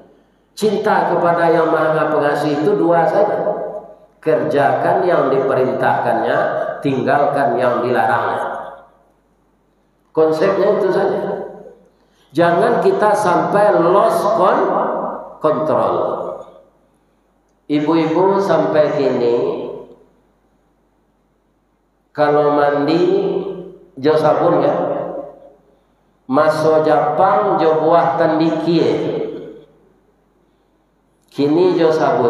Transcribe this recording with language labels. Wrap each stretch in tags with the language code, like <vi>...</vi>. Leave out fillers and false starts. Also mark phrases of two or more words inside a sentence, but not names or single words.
<id>Cinta kepada yang Maha Pengasih itu dua saja. Kerjakan yang diperintahkannya, tinggalkan yang dilarangnya. Konsepnya itu saja. Jangan kita sampai</id> <en>lost control.</en> <min>Ibu-ibu sampai kini kalau mandi jo sabun kan, maso Jepang jo buah tandikie, kini jo sabun.</min>